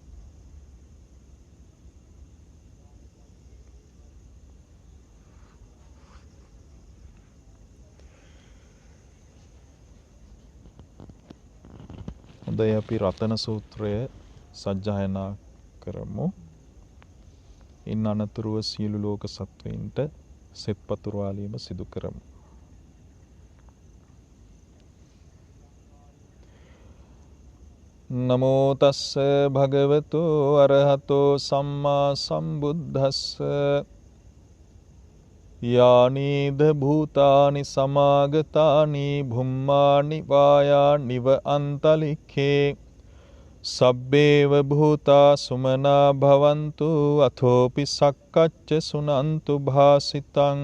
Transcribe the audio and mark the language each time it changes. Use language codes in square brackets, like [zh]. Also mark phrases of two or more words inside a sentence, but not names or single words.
[si] හොඳයි, අපි රතන සූත්‍රය සජ්ජායනා කරමු. ඉන් අනතුරුව සියලු ලෝක සත්වයින්ට සෙත් පතුරවාලීම සිදු කරමු. [pi] නමෝ තස්ස භගවතු අරහතෝ සම්මා සම්බුද්දස්ස. යානීද භූතානි සමාගතානි භුම්මානි වායානිව අන්තලික්ඛේ සබ්බේව භූතා සුමනා භවන්තු අථෝපි සක්කච්ච සුනන්තු භාසිතං.